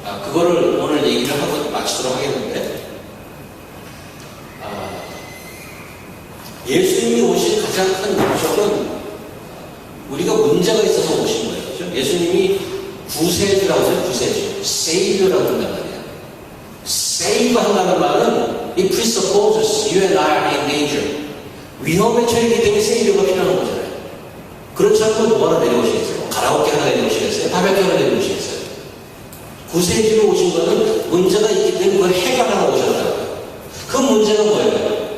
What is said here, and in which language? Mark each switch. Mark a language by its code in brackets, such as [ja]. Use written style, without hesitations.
[ko] 그거를 오늘 얘기를 하고 마치도록 하겠는데 예수님이 오신 가장 큰 목적은 우리가 문제가 있어서 오신 거예요. 그렇죠? 예수님이 구세주라고 해서 구세주, 세이브라고 한단 말이야. 세이브 한다는 말은 [en] it presupposes you and I are in danger. [ko] 위험에 처했기 때문에 세이브가 필요한 거잖아요. 그렇지 않고 뭐 하나 내려오시겠어요? 가라오케 하나 내려오시겠어요? 바베큐 하나 내려오시겠어요? 구세주로 오신 거는 문제가 있기 때문에 그걸 해결하러 오셨다고요. 그 문제가 뭐예요?